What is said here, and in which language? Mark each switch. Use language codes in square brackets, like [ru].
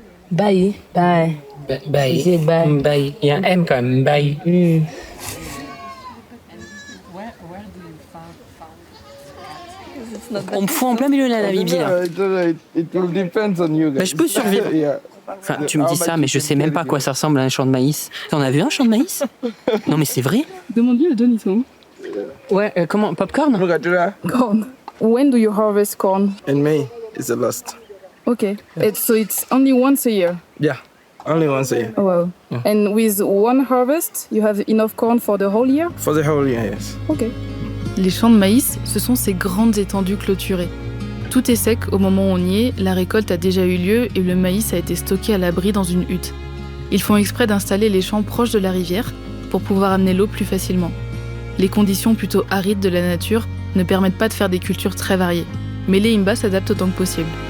[en] Bye. She said bye. Bye. Yeah, em comme bye. [fr] On me fout en plein milieu de la Namibie là. [en] It will depend on you guys. [fr] Bah, je peux survivre. [en] Yeah. [fr] Enfin, tu me dis ça, mais je sais même pas à quoi ça ressemble à un champ de maïs. T'en as vu un champ de maïs? Non, mais c'est vrai. Demande-lui le Don, ils sont où? Ouais, comment? Popcorn? [en] Look at that. Corn. When do you harvest corn? In May is the last. Okay. So it's only once a year? Yeah, only once a year. Oh, wow. Yeah. And with one harvest, you have enough corn for the whole year? For the whole year, yes. Okay. [fr] Les champs de maïs, ce sont ces grandes étendues clôturées. Tout est sec au moment où on y est, la récolte a déjà eu lieu et le maïs a été stocké à l'abri dans une hutte. Ils font exprès d'installer les champs proches de la rivière pour pouvoir amener l'eau plus facilement. Les conditions plutôt arides de la nature ne permettent pas de faire des cultures très variées, mais les Himba s'adaptent autant que possible.